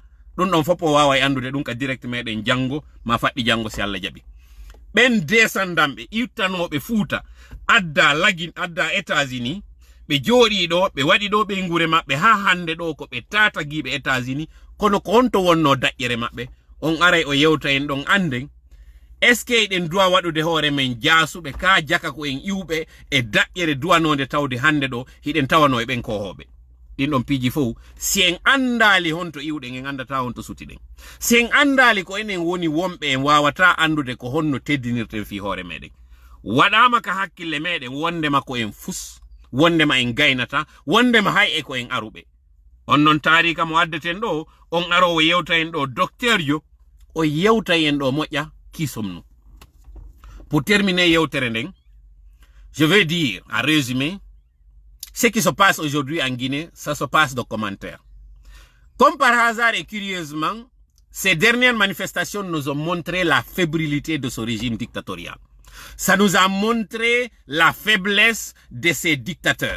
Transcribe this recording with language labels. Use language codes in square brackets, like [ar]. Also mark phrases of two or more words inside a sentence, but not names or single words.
[ff] ɗum ɗon fopo wawa e andude ɗum ka direct meɗen janngo ma faɗɗi janngo si Allah jaɓi. ɓen descendamɓe ittanoɓe Fuuta adda lagin adda États-Unis, ɓe jooɗi ɗo ɓe waɗi ɗo ɓe ngure maɓɓe ha hande ɗo ko ɓe tatagiɓe États-Unis, kono ko honto wonno daƴƴere maɓɓe. On aray o yewta en ɗon anden [fr] est ce que [ff] eɗen duwa waɗude hoore men jaasuɓe ka jaka ko en iwɓe e daƴƴere duwanode tawde hande ɗo hiɗen tawano e ɓen kohoɓe. ɗin ɗon piiji fof si en andali honto iwɗen en andata honto sutiɗen. Si en andali ko enen woni wonɓe en wawata andude ko honno teddinirten fi hoore meɗen. Waɗama ka hakkille meɗen wondema ko en fus, wondema en gaynata, wondema hay e ko en aruɓe. On non tarika mo addeten ɗo, on arowo yewta en ɗo docteur jo, o yewta en ɗo moƴƴa kisomnu. [fr] Pour terminer [ff] yewtere nden, [fr] je vais dire en résumé, ce qui se passe aujourd'hui en Guinée, ça se passe de commentaires. Comme par hasard et curieusement, ces dernières manifestations nous ont montré la fébrilité de ce régime dictatorial. Ça nous a montré la faiblesse de ces dictateurs.